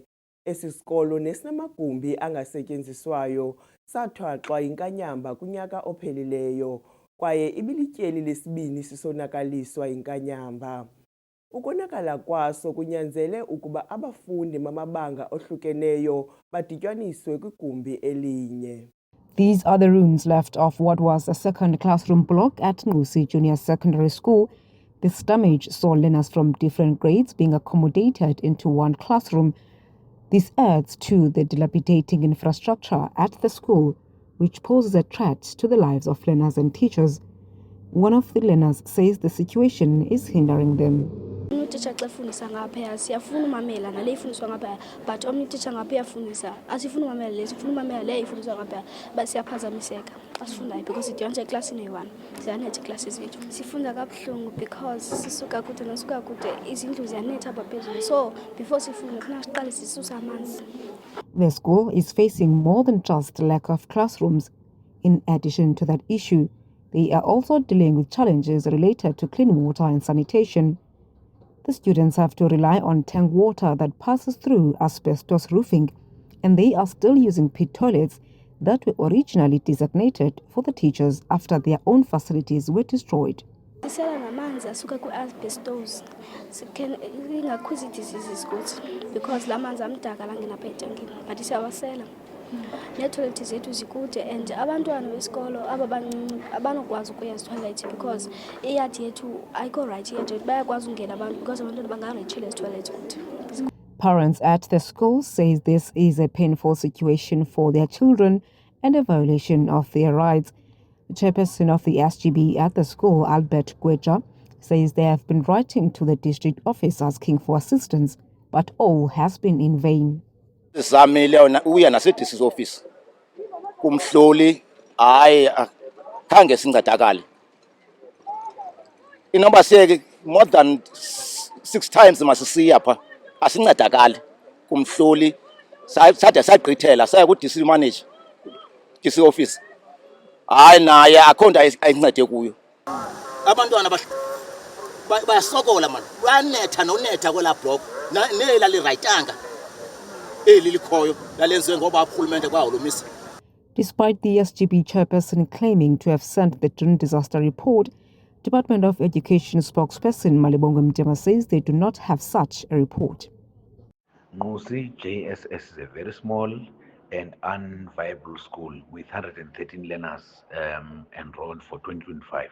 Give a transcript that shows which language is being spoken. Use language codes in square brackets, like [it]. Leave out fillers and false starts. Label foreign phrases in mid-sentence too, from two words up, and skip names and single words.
[xh] Esi sikolo nesinamagumbi angasetyenziswayo sathwaxwa yinkanyamba kunyaka ophelileyo, kwaye ibilityeli lesibini sisonakaliswa yinkanyamba. Ukonakala kwaso kunyanzele ukuba abafundi mamabanga ohlukeneyo badityaniswe kwigumbi elinye. [en] These are the ruins left of what was a second classroom block at Ngusi Junior Secondary School This damage saw learners from different grades being accommodated into one classroom. This adds to the dilapidating infrastructure at the school, which poses a threat to the lives of learners and teachers. One of the learners says the situation is hindering them. [xh] Utitsha xa efundisa ngaphaya siyafuna umamela nale ifundiswa ngaphaya but omnye utitsha ngaphaya afundisa asifuna umamela le sifuna umamela le ifundiswa ngaphaya but siyaphazamiseka xa sifundayo because idiyontsha eklasini eyi-1 ziyanetha iiklasi zethu sifunda kabuhlungu because sisuka kude nasuka kude izindlu ziyanetha apha phezulu [en] so before [xh] sifunde kufuneka siqale sisuse amanzi. [en] The school is facing more than just lack of classrooms. In addition to that issue, they are also dealing with challenges related to clean water and sanitation. The students have to rely on tank water that passes through asbestos roofing, and they are still using pit toilets that were originally designated for the teachers after their own facilities were destroyed. [xh] Sisela namanzi asuka ku-asbestos ingakho diseases kuthi because la manzi amdaka langena apha etankini but siyawasela. Neethoyilethi zethu zikude and abantwana besikolo aba bancinci abanokwazi ukuya ezithoyilethi because iyadi yethu ayikho right yethu bayakwazi ungena abantu because abantwana bangarechile ezithoyilethi kude. [en] Parents at the school say this is a painful situation for their children and a violation of their rights. The chairperson of the SGB at the school, Albert Gweja, says they have been writing to the district office asking for assistance, but all has been in vain. [xh] Zamile uya nase- [en] district office [xh] kumhloli hayi khange sincedakale. Inoba siyeke [en] more than 6 times [xh] masisiya pha asincedakale kumhloli sade sagqithela saya ku- [en] district manager district office [xh] hayi naye akho nto ayincede kuyo. Abantwana bayasokola man banetha nonetha kwela block nela lirayitanga. [en] Despite the SGB chairperson claiming to have sent the June disaster report, Department of Education spokesperson Malibongo Mtema says they do not have such a report. Ngosi JSS is a very small and unviable school with 113 learners enrolled for 2025.